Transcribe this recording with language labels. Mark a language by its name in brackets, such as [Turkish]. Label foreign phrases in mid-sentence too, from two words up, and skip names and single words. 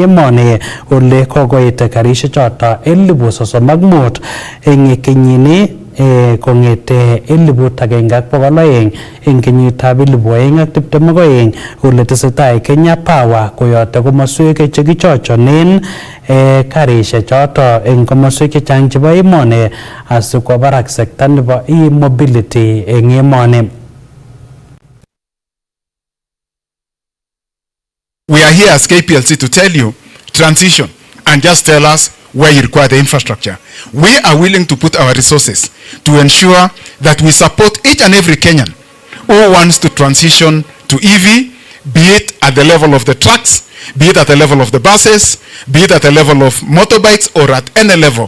[Kalenjin] emoni ole kokoit karishek choto 35 eng kenyini kongete 1200 eng kenyitab 2022 ole tesetai Kenya Power koyote komoswek chekichochonen karishek choto eng komoswek chechang chebo emoni asikwo barak sekta nebo e-mobility eng emoni. [English] We are here as KPLC to tell you transition and just tell us where you require the infrastructure. We are willing to put our resources to ensure that we support each and every Kenyan who wants to transition to EV, be it at the level of the trucks, be it at the level of the buses, be it at the level of motorbikes, or at any level.